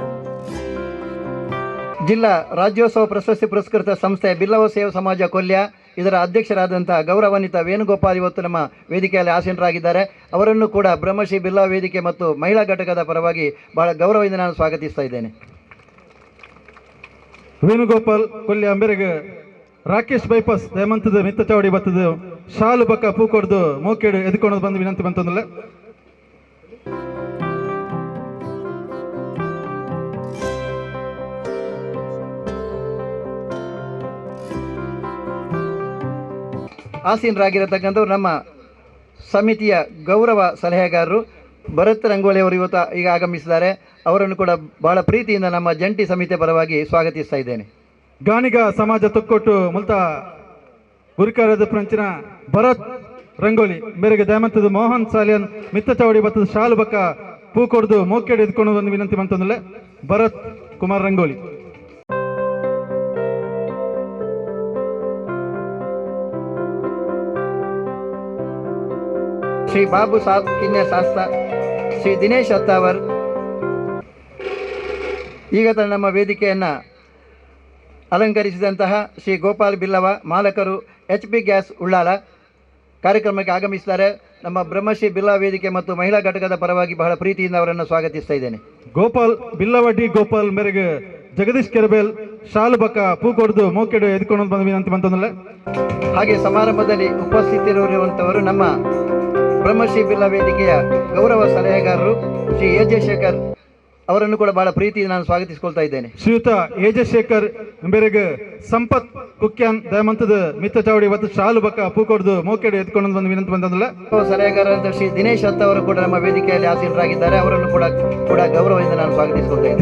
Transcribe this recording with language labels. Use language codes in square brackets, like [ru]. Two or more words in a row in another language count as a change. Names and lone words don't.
[kn] ಜಿಲ್ಲಾ ರಾಜ್ಯೋತ್ಸವ ಪ್ರಶಸ್ತಿ ಪುರಸ್ಕೃತ ಸಂಸ್ಥೆ ಬಿಲ್ಲವ ಸೇವಾ ಸಮಾಜ ಕೊಲ್ಯ ಇದರ ಅಧ್ಯಕ್ಷರಾದಂಥ ಗೌರವಾನ್ವಿತ ವೇಣುಗೋಪಾಲ್ ಇವತ್ತು ನಮ್ಮ ವೇದಿಕೆಯಲ್ಲಿ ಆಸೀನರಾಗಿದ್ದಾರೆ. ಅವರನ್ನು ಕೂಡ ಬ್ರಹ್ಮಶ್ರೀ ಬಿರ್ಲಾ ವೇದಿಕೆ ಮತ್ತು ಮಹಿಳಾ ಘಟಕದ ಪರವಾಗಿ ಬಹಳ ಗೌರವದಿಂದ ನಾನು ಸ್ವಾಗತಿಸ್ತಾ ಇದ್ದೇನೆ. [tcy] ವೇಣುಗೋಪಾಲ್ ಕೊಲ್ಲಿ ಅಂಬೆರೆಗೆ ರಾಕೇಶ್ ಬೈಪಾಸ್ ದಯಮಂತದ ಮಿತ್ತ ಚೌಡಿ ಬತ್ತದು ಶಾಲು ಬಕ್ಕ ಪೂ ಕೊಡ್ದು ಮೋಕೆಡು ಎದ್ಕೊಂಡು ಬಂದು ವಿನಂತಿ ಬಂತಂದಿಲ್ಲ. [kn] ಆಸೀನರಾಗಿರತಕ್ಕಂಥವ್ರು ನಮ್ಮ ಸಮಿತಿಯ ಗೌರವ ಸಲಹೆಗಾರರು ಭರತ್ ರಂಗೋಲಿ ಅವರು ಇವತ್ತು ಈಗ ಆಗಮಿಸಿದ್ದಾರೆ. ಅವರನ್ನು ಕೂಡ ಬಹಳ ಪ್ರೀತಿಯಿಂದ ನಮ್ಮ ಜಂಟಿ ಸಮಿತಿಯ ಪರವಾಗಿ ಸ್ವಾಗತಿಸ್ತಾ ಇದ್ದೇನೆ. [tcy] ಗಾಣಿಗ ಸಮಾಜ ತೊಕ್ಕೊಟ್ಟು ಮುಲ್ತ ಗುರಿಕಾರದ ಪ್ರಂಚಿನ ಭರತ್ ರಂಗೋಲಿ ಮೇರೆಗೆ ದಯಮಂತದ ಮೋಹನ್ ಸಾಲಿಯನ್ ಮಿತ್ತ ಚೌಡಿ ಬತ್ತದ ಶಾಲು ಬಕ್ಕ ಪೂ ಕೊಡ್ದು ಮೋಕೆಡು ಎದ್ಕೊಂಡು ಬಂದು ವಿನಂತಿ ಬಂತಂದಿಲ್ಲ. [kn] ಭರತ್ ಕುಮಾರ್ ರಂಗೋಲಿ. ಶ್ರೀ ಬಾಬು ಸಾಬ್ ಕಿನ್ಯ ಶಾಸ್ತ, ಶ್ರೀ ದಿನೇಶ್ ಅತ್ತಾವರ್ ಈಗ ನಮ್ಮ ವೇದಿಕೆಯನ್ನು ಅಲಂಕರಿಸಿದಂತಹ ಶ್ರೀ ಗೋಪಾಲ್ ಬಿಲ್ಲವ ಮಾಲಕರು HP ಗ್ಯಾಸ್ ಉಳ್ಳಾಲ ಕಾರ್ಯಕ್ರಮಕ್ಕೆ ಆಗಮಿಸಿದ್ದಾರೆ. ನಮ್ಮ ಬ್ರಹ್ಮಶ್ರೀ ಬಿಲ್ಲಾ ವೇದಿಕೆ ಮತ್ತು ಮಹಿಳಾ ಘಟಕದ ಪರವಾಗಿ ಬಹಳ ಪ್ರೀತಿಯಿಂದ ಅವರನ್ನು ಸ್ವಾಗತಿಸ್ತಾ ಇದ್ದೇನೆ. [tcy] ಗೋಪಾಲ್ ಬಿಲ್ಲವಡ್ಡಿ ಗೋಪಾಲ್ ಮೇರೆಗೆ ಜಗದೀಶ್ ಕೆರಬೇಲ್ ಶಾಲು ಬಕ್ಕ ಪೂ ಕೊಡ್ದು ಮೋಕೆಡು ಎದ್ಕೊಂಡು ಬಂದು ವಿನಂತಿ ಬಂತಂದಿಲ್ಲ. [kn] ಹಾಗೆ ಸಮಾರಂಭದಲ್ಲಿ ಉಪಸ್ಥಿತರಿರುವಂಥವರು ನಮ್ಮ ಬ್ರಹ್ಮಶ್ರೀ ಬಿಲ್ಲಾ ವೇದಿಕೆಯ ಗೌರವ ಸಲಹೆಗಾರರು ಶ್ರೀ AJ ಶೇಖರ್ ಅವರನ್ನು ಕೂಡ ಬಹಳ ಪ್ರೀತಿಯಿಂದ ನಾನು ಸ್ವಾಗತಿಸಿಕೊಳ್ತಾ ಇದ್ದೇನೆ. [tcy] ಶ್ರೀಯುತ AJ ಶೇಖರ್ ಮೇರೆಗೆ ಸಂಪತ್ ಕುಕ್ಯಾನ್ ದಯಮಂತದ ಮಿತ್ತ ಚೌಡಿ ಇವತ್ತು ಶಾಲು ಬಕ್ಕ ಪೂ ಕೊಡ್ದು ಮೋಕೆಡು ಎದ್ಕೊಂಡು ಬಂದು ವಿನಂತಿ ಬಂತಂದಿಲ್ಲ. [kn] ಸಲಹೆಗಾರರಾದ ಶ್ರೀ ದಿನೇಶ್ ಅತ್ತ ಅವರು ಕೂಡ ನಮ್ಮ ವೇದಿಕೆಯಲ್ಲಿ ಆಸೀನರಾಗಿದ್ದಾರೆ. ಅವರನ್ನು ಕೂಡ ಗೌರವದಿಂದ ನಾನು ಸ್ವಾಗತಿಸಿಕೊಳ್ತಾ ಇದ್ದೇನೆ.